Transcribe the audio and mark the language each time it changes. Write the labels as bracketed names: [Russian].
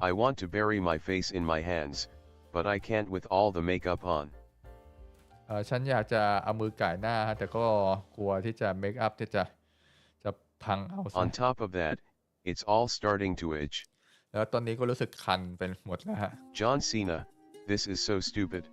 [English] I want to bury my face in my hands, but I can't with all the makeup on. [Thai] ฉันอยากจะเอามือก่ายหน้าแต่ก็กลัวที่จะเมคอัพที่จะพังเอา [English] On top of that, it's all starting to itch. [Thai] แล้วตอนนี้ก็รู้สึกคันเป็นหมดแล้วฮะ [English] John Cena, this is so stupid.